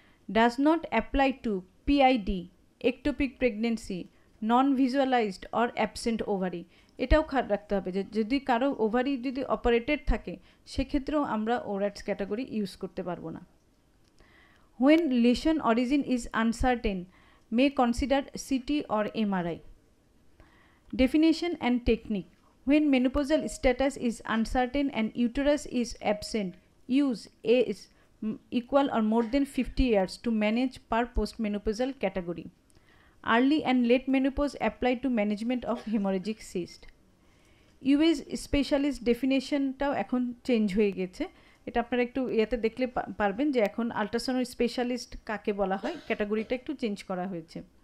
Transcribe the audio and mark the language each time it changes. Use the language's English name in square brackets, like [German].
[English] Does not apply to PID, ectopic pregnancy, non visualised or absent ovary. [Bangla] এটাও খেয়াল রাখতে হবে যে যদি কারো ওভারি যদি অপারেটেড থাকে সেক্ষেত্রেও আমরা ওরাটস ক্যাটাগরি ইউজ করতে পারবো না। [English] When lesion origin is uncertain may consider CT or MRI. Definition and technique. When menopausal status is uncertain and uterus is absent, use age equal or more than 50 years to manage per postmenopausal category. Early and late menopause apply to management of hemorrhagic cyst. [Bangla] US specialist definitionটাও এখন change হয়ে গেছে, এটা আপনারা একটু ইয়াতে দেখলে পারবেন যে এখন আল্ট্রাসাউন্ড স্পেশালিস্ট কাকে বলা হয়, ক্যাটাগরিটা একটু চেঞ্জ করা হয়েছে।